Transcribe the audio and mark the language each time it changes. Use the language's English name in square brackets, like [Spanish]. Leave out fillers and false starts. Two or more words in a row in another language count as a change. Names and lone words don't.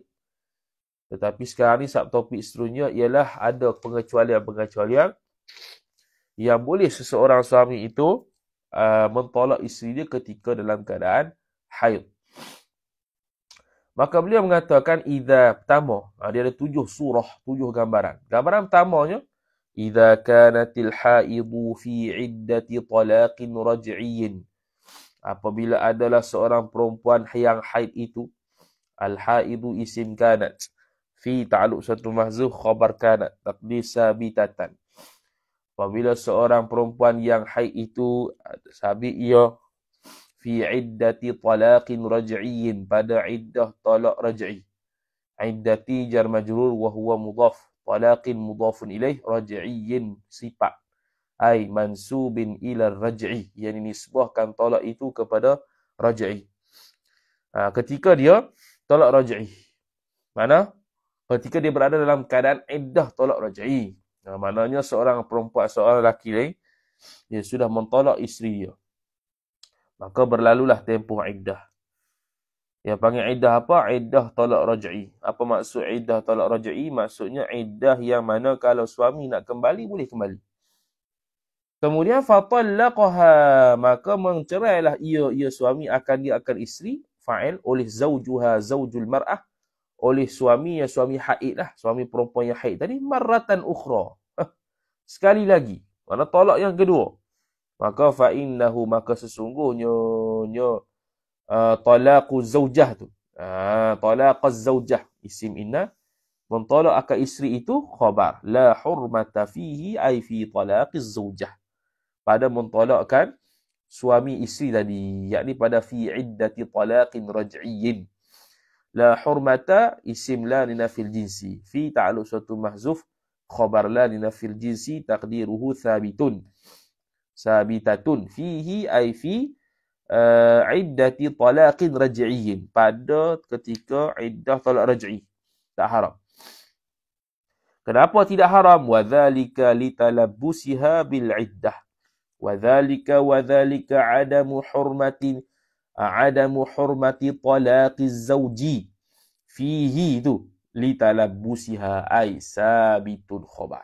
[Malay] Tetapi sekarang ni subtopik seterusnya ialah ada pengecualian-pengecualian yang boleh seseorang suami itu mentolak isteri dia ketika dalam keadaan haid. Maka beliau mengatakan idza pertama, dia ada 7 surah, 7 gambaran. Gambaran pertamanya, [Arabic] إذا كانت الحائض في عدة طلاق رجعي. [Malay] Apabila adalah seorang perempuan yang haid itu, [Arabic] الحائض اسم كانت في تعلق satu محذوف خبر كانت تقدير ثابتة. [Malay] Apabila seorang perempuan yang haid itu sabit ia [Arabic] في عدة طلاق رجعي, [Malay] pada iddah talaq raj'i. [Arabic] عدة جار مجرور وهو مضاف طلاق مضاف إليه رجعي صفة أي منسوب إلى رجعي, [Malay] yang nisbahkan talaq itu kepada raj'i. Ketika dia talaq raj'i, mana ketika dia berada dalam keadaan iddah talaq raj'i, maknanya seorang perempuan, seorang lelaki lain, dia sudah mentolak isteri dia, maka berlalulah tempoh iddah. Yang panggil iddah apa? Iddah talaq raj'i. Apa maksud iddah talaq raj'i? Maksudnya iddah yang mana kalau suami nak kembali, boleh kembali. Kemudian fatallaqaha, maka mencerailah ia suami akan isteri, fa'il oleh zaujuha, [Arabic] زوج المرأة, [Malay] oleh suami yang suami haid lah, suami perempuan yang haid tadi, [Arabic] مرة أخرى, [Malay] sekali lagi, mana talak yang kedua. Maka fa'innahu, maka sesungguhnya [Arabic] طلاق الزوجة [Malay] tu, [Arabic] طلاق الزوجة اسم إن, [Malay] mentolak akan isteri itu [Arabic] خبر لا حرمة فيه أي في طلاق الزوجة, [Malay] pada mentolakkan suami isteri tadi, yakni pada [Arabic] في عدة طلاق رجعي. لا حرمة اسم لا لنفي الجنس في تعلق suatu محذوف خبر لا لنفي الجنس تقديره ثابت ثابتة فيه أي في عدة طلاق رجعي, [Malay] pada ketika iddah talaq raj'i, tak haram. Kenapa tidak haram? [Arabic] وذلك لتلبسها بالعدة. وذلك عدم حرمة طلاق الزوج فيه tu لتلبسها أي ثابت خبر.